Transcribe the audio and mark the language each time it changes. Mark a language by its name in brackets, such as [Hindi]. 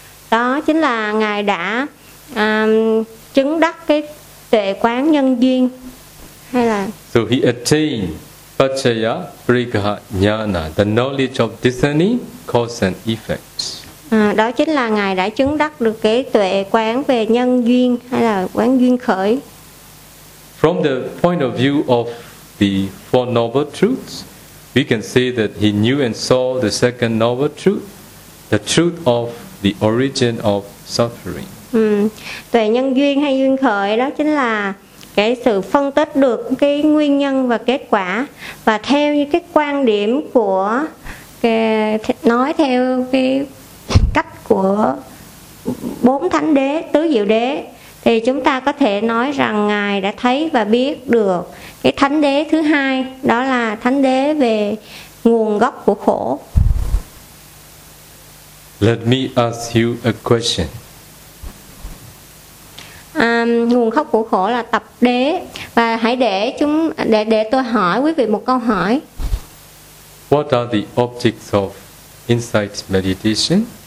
[Vietnamese] đó chính là Ngài đã chứng đắc cái tuệ quán nhân duyên hay là [English] so he attained paccaya prigha jnana, the knowledge of discerning cause and effect. [Vietnamese] Đó chính là Ngài đã chứng đắc được cái tuệ quán về nhân duyên hay là quán duyên khởi. [English] From the point of view of the four noble truths, we can say that he knew and saw the second noble truth, the truth of the origin of suffering. [Vietnamese] Tuệ nhân duyên hay duyên khởi đó chính là cái sự phân tích được cái nguyên nhân và kết quả, và theo như cái quan điểm của nói theo cái cách của bốn thánh đế tứ diệu đế thì chúng ta có thể nói rằng Ngài đã thấy và biết được cái thánh đế thứ hai, đó là thánh đế về nguồn gốc của khổ. [English] Let me ask you a question. [Vietnamese] Nguồn gốc của khổ là tập đế, và hãy để tôi hỏi quý vị một câu hỏi. [English] What are the objects of insight meditation?